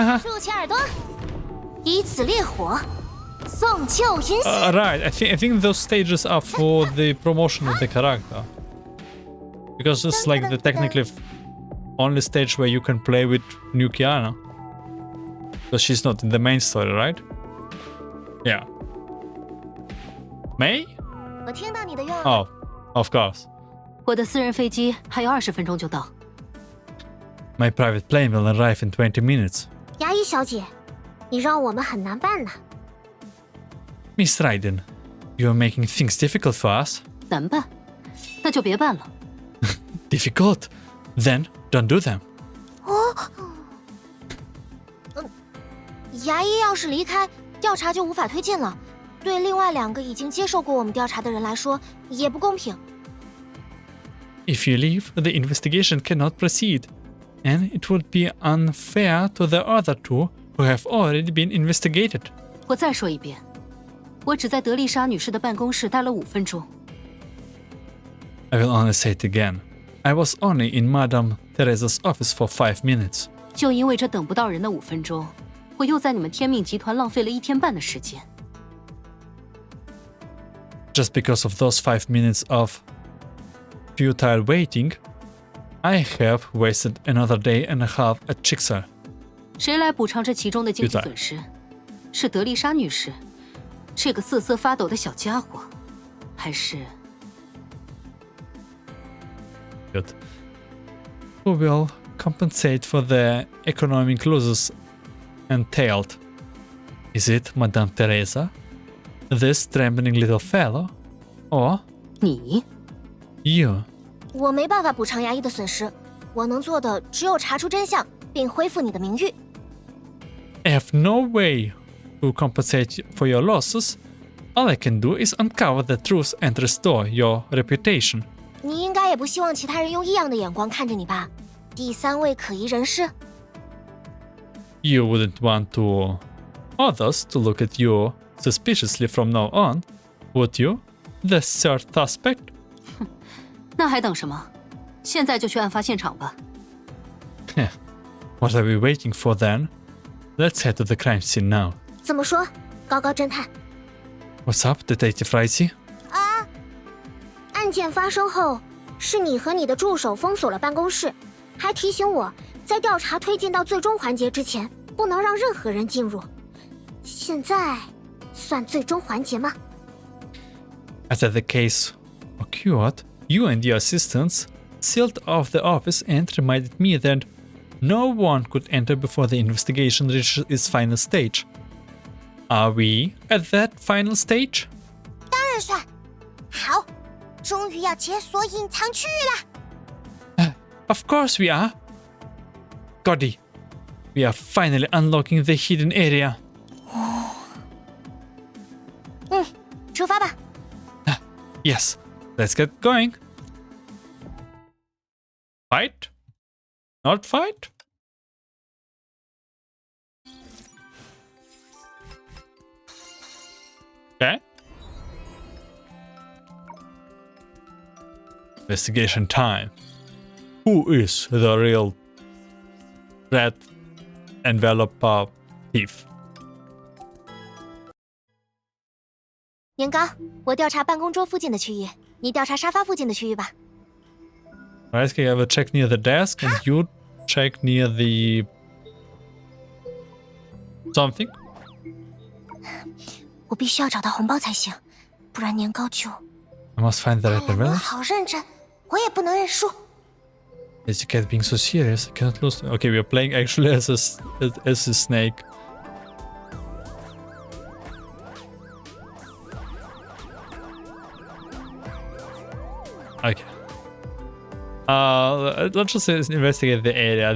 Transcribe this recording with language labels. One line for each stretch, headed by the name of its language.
Chinese: 竖起耳朵，以此烈火，送旧迎新。
English: Right, I think those stages are for the promotion of the character. Because it's like the technically only stage where you can play with new Kiana. Because she's not in the main story, right? Yeah. May?
Chinese: 我听到你的愿望。
English: Oh, of course.
Chinese: 我的私人飞机还有20分钟就到。
English: My private plane will arrive in 20 minutes.
Chinese: 牙医小姐，你让我们很难办呢。
English: Miss Raiden, you're making things difficult for us.
Chinese: 难办，那就别办了。
English: Difficult? Then don't do them.
Chinese: 牙医要是离开，调查就无法推进了。对另外2个已经接受过我们调查的人来说，也不公平。
English: If you leave, the investigation cannot proceed, and it would be unfair to the other 2 who have already been investigated.
Chinese: 我再说一遍，我只在德丽莎女士的办公室待了5分钟。
English: I will only say it again. I was only in Madame Teresa's office for 5 minutes.
Chinese: 就因为这等不到人的5分钟，我又在你们天命集团浪费了1天半的时间。
English: Just because of those 5 minutes of futile waiting, I have wasted another day and a half at Chixar.
Chinese: 谁来补偿这其中的经济损失？是德丽莎女士，这个瑟瑟发抖的小家伙，还是
English: Good. Who will compensate for the economic losses entailed? Is it Madame Teresa, this trembling little fellow, or
Chinese: 你？
English: you?
Chinese: 我没办法补偿牙医的损失，我能做的只有查出真相，并恢复你的名誉。
English: I have no way to compensate for your losses. All I can do is uncover the truth and restore your reputation.
Chinese: 你应该也不希望其他人用异样的眼光看着你吧？第3位可疑人士。
English: You wouldn't want to others to look at you suspiciously from now on, would you? The third suspect?
Chinese: 那还等什么？现在就去案发现场吧。
English: What are we waiting for then? Let's head to the crime scene now.
Chinese: 怎么说，高高侦探？
English: What's up, Detective Ricey?
Chinese: 案件发生后，是你和你的助手封锁了办公室，还提醒我在调查推进到最终环节之前，不能让任何人进入。现在算最终环节吗？
English: After the case occurred, you and your assistants sealed off the office and reminded me that no one could enter before the investigation reaches its final stage. Are we at that final stage?
Chinese: 当然算。好，终于要解锁隐藏区域了。
English: Of course we are. Goddy, we are finally unlocking the hidden area.
Chinese: 出发吧。
English: Yes, let's get going. Fight? Not fight? Okay. Investigation time. Who is the real red envelope thief?
Chinese: 年糕，我调查办公桌附近的区域，你调查沙发附近的区域吧。
English: Right, okay, I will check near the desk and you check near the something.
Chinese: 我必须要找到红包才行，不然年糕就……
English: I must find the red
Chinese: 我
English: envelope.
Chinese: 好认真，我也不能认输。
English: As you kept being so serious, I cannot lose. Okay, we are playing actually as a snake. Okay. Let's just investigate the area.